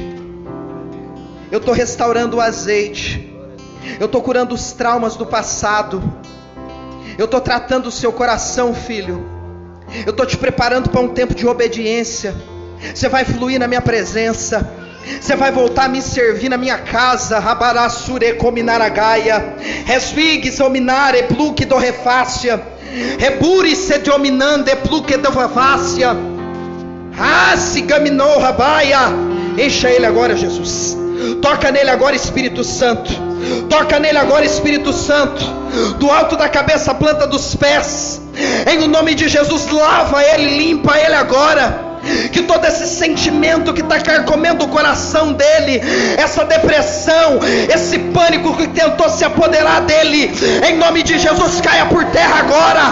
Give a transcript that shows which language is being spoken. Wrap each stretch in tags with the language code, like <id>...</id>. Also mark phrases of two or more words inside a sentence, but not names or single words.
<pt>Eu estou restaurando o azeite. Eu estou curando os traumas do passado. Eu estou tratando o seu coração, filho. Eu estou te preparando para um tempo de obediência. Você vai fluir na minha presença. Você vai voltar a me servir na minha casa. Rabarasure cominaragaia. Resvigues ominare pluque do refácia. Reburi se dominande pluque do refácia. Se gaminou rabaia. Encha ele agora, Jesus. Toca nele agora, Espírito Santo. Toca nele agora, Espírito Santo. Do alto da cabeça à planta dos pés. Em nome de Jesus, lava ele, limpa ele agora. Que todo esse sentimento que está carcomendo o coração dele, essa depressão, esse pânico que tentou se apoderar dele, em nome de Jesus, caia por terra agora.</pt>